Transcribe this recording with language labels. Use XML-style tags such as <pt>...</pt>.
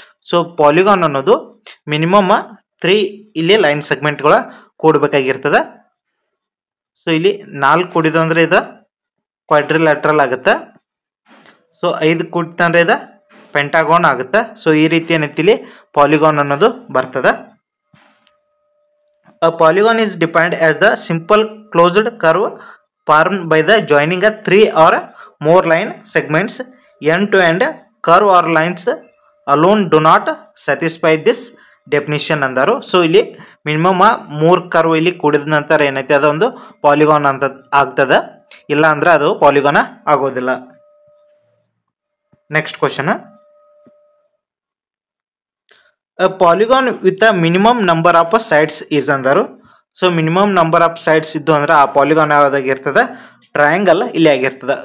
<kn>So polygon ಅನ್ನೋದು minimum 3 ಇಲ್ಲಿ line ಸೆಗ್ಮೆಂಟ್ಗಳ ಕೂಡಬೇಕಾಗಿರ್ತದೆ. So ಇಲ್ಲಿ 4 ಕೂಡಿದ ಅಂದ್ರೆ ಇದು ಕ್ವಾಡ್ರಿಲ್ಯಾಟ್ರಲ್ ಆಗುತ್ತೆ. ಸೊ 5 ಕೂಡಿತಂದ್ರೆ ಇದು ಪೆಂಟಾಗಾನ್ ಆಗುತ್ತೆ. ಸೊ ಈ ರೀತಿ ಏನೈತಿ ಇಲ್ಲಿ ಪಾಲಿಗಾನ್ ಅನ್ನೋದು ಬರ್ತದೆ.</kn> <en>A polygon is defined as the simple closed curve formed by the joining of 3 or more line segments. End to end curve or lines alone do not satisfy this definition</en> <kn>ಅಂದರು. So ಇಲ್ಲಿ minimum 3 curve ಇಲ್ಲಿ ಕೂಡಿದ ನಂತರ ಏನೈತಿ ಅದೊಂದು polygon ಅಂತ ಆಗ್ತದೆ, ಇಲ್ಲ ಅಂದ್ರೆ ಅದು ಪಾಲಿಗಾನ್ ಆಗೋದಿಲ್ಲ.</kn> <en>next question, a polygon with a minimum number of sides is</en> <kn>ಅಂದರು. So minimum number of sides ಇದ್ದು ಅಂದ್ರೆ ಆ ಪಾಲಿಗಾನ್ ಯಾವ್ದಾಗಿರ್ತದೆ, ಟ್ರಯಾಂಗಲ್ ಇಲ್ಲಿ ಆಗಿರ್ತದೆ.</kn>